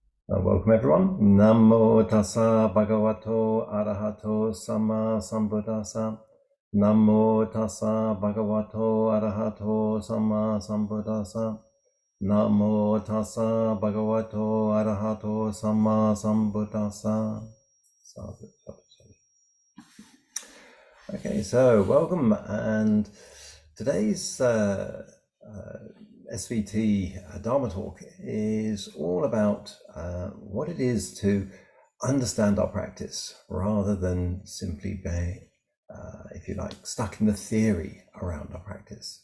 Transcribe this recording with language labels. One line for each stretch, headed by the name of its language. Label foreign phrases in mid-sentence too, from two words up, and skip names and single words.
English: Welcome everyone.
Pali: Namo tassa bhagavato arahato samma sambuddhassa. Namo tassa bhagavato arahato samma sambuddhassa. Namo tassa bhagavato arahato samma sambuddhassa.
English: Okay, so welcome, and today's SVT Dharma talk is all about what it is to understand our practice rather than simply be, if you like, stuck in the theory around our practice.